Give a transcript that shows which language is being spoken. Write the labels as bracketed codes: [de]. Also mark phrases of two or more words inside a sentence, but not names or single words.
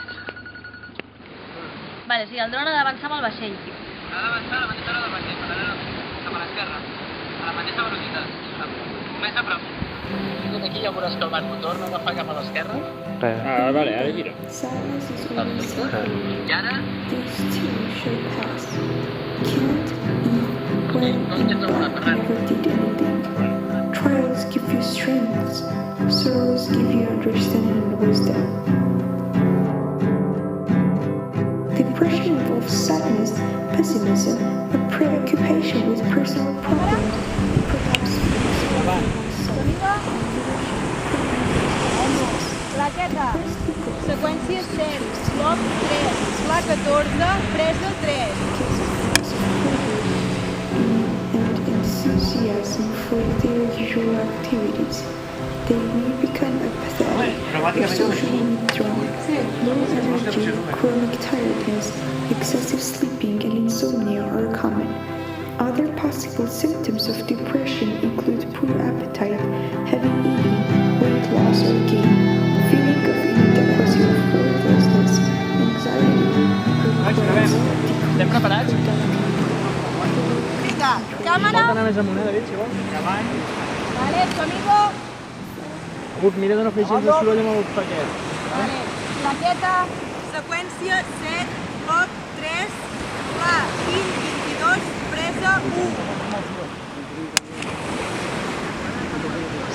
[ca] Vale, sí, el dron ha d'avançar amb el vaixell. Ha d'avançar a la mateixa hora del vaixell, paral·lel cap a l'esquerra. A la mateixa velocitat. Més a prop. Tot aquí ja veuràs que el motor no va cap a l'esquerra. Vale, ara gira. I ara... [en] Trials give you strength, sorrows give you understanding and wisdom. Depression involves sadness, pessimism, a preoccupation with personal problems, perhaps [ca] Plaqueta, seqüència 100, bloc 3, pla 14, presa 3. [en] Enthusiasm for their usual activities. They may become apathetic, socially withdrawn, low energy, chronic tiredness, excessive sleeping, and insomnia are common. Other possible symptoms of depression include poor appetite, heavy eating, weight loss or gain, feeling of inadequacy or worthlessness, anxiety, [ca] Estem preparats? Càmera. Pot anar més amunt, David, si vols. Vale, conmigo. Mira de no fer gens de soroll amb el paquet. Vale, plaqueta. Seqüència 7, bloc 3, pla 20, 22, presa 1.